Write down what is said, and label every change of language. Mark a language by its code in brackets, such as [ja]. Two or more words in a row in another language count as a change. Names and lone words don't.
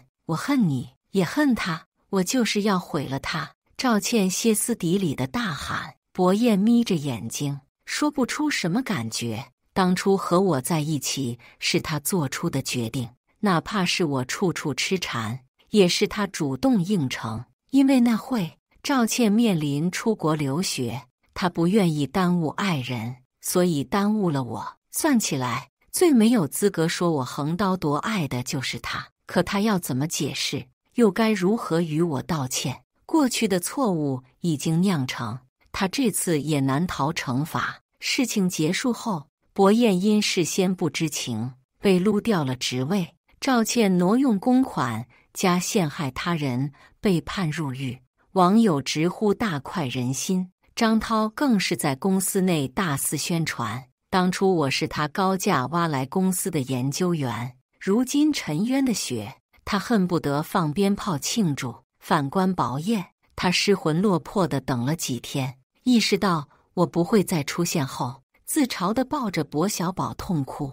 [zh] 我恨你，也恨他，我就是要毀了他。趙倩歇斯底里地大喊。薄燕眯着眼睛，說不出什麼感覺。當初和我在一起是他做出的決定，哪怕是我處處痴纏，也是他主動應承。因為那會，趙倩面臨出國留學，他不願意耽誤愛人，所以耽誤了我。算起來，最沒有資格說我橫刀奪愛的就是他。可他要怎麼解釋？又該如何與我道歉？過去的錯誤已經釀成，他這次也難逃懲罰。事情結束後，薄燕因事先不知情，被擼掉了職位。趙倩挪用公款加陷害他人，被判入獄。網友直呼大快人心。張濤更是在公司內大肆宣傳，當初我是他高價挖來公司的研究員，如今沉冤的血，他恨不得放鞭炮慶祝。反觀薄燕，他失魂落魄地等了幾天，意識到我不會再出現後，自嘲地抱着薄小寶痛哭。